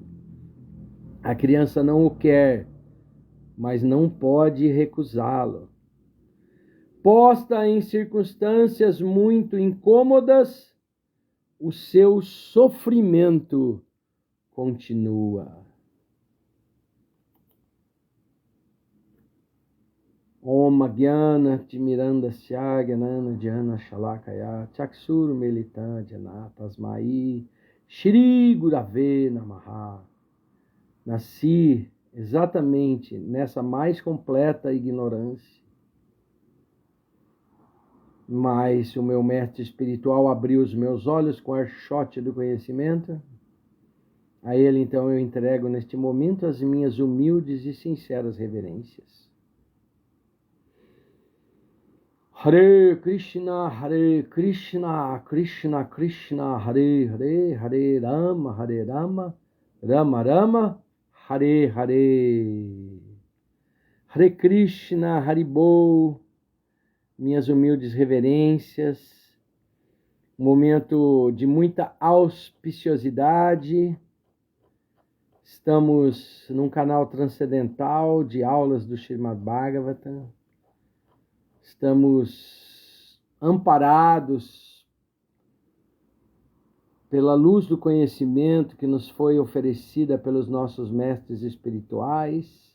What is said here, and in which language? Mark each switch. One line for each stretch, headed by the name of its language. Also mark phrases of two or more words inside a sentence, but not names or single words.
Portuguese: A criança não o quer, mas não pode recusá-lo. Posta em circunstâncias muito incômodas, o seu sofrimento continua.
Sanskrit: ॐ अज्ञान तिमिरान्धस्य ज्ञान अञ्जन शलाकया चक्षुर् उन्मीलितं येन तस्मै श्री गुरवे नमः.
Portuguese: Nasci exatamente nessa mais completa ignorância. Mas o meu mestre espiritual abriu os meus olhos com o archote do conhecimento. A ele, então, eu entrego neste momento as minhas humildes e sinceras reverências.
Sanskrit: हरे कृष्ण कृष्ण कृष्ण हरे हरे हरे राम राम राम हरे हरे. हरे कृष्ण हरिबोल.
Portuguese: Minhas humildes reverências, um momento de muita auspiciosidade. Estamos num canal transcendental de aulas do Srimad Bhagavatam. Estamos amparados pela luz do conhecimento que nos foi oferecida pelos nossos mestres espirituais.